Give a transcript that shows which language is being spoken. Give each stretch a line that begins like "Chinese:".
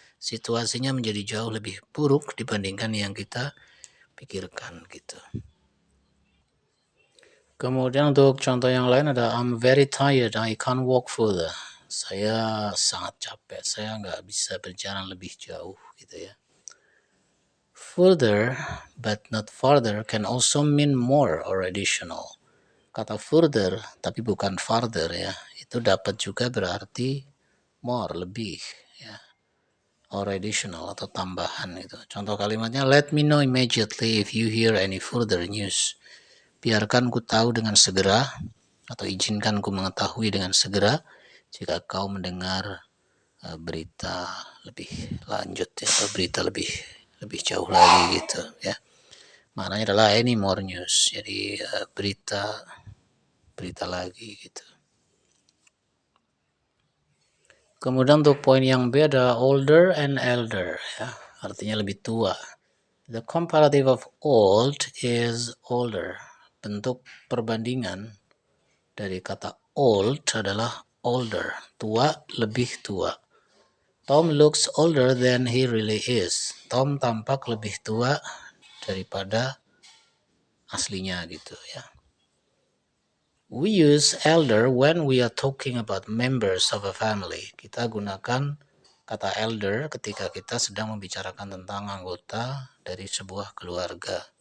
Indonesian: Situasinya menjadi jauh lebih buruk dibandingkan yang kita pikirkan gitu. Kemudian untuk contoh yang lain ada
English: I'm very tired, I can't walk further.
Indonesian: Saya sangat capek, saya nggak bisa berjalan lebih jauh gitu ya.
English: Further but not farther can also mean more or additional.
Indonesian: Kata further tapi bukan farther ya, itu dapat juga berarti more, lebih ya, or additional atau tambahan itu. Contoh kalimatnya
English: let me know immediately if you hear any further news.
Indonesian: Biarkan ku tahu dengan segera atau izinkan ku mengetahui dengan segera jika kau mendengar berita lebih lanjut ya, atau berita lebih jauh lagi gitu ya. Maknanya adalah
English: any more news.
Indonesian: Jadi berita lagi gitu. Kemudian untuk poin yang B ada older and elder ya, artinya lebih tua.
English: The comparative of old is older.
Indonesian: Bentuk perbandingan dari kata old adalah older, tua, lebih tua.
English: Tom looks older than he really is.
Indonesian: Tom tampak lebih tua daripada aslinya gitu ya.
English: We use elder when we are talking about members of a family.
Indonesian: Kita gunakan kata elder ketika kita sedang membicarakan tentang anggota dari sebuah keluarga.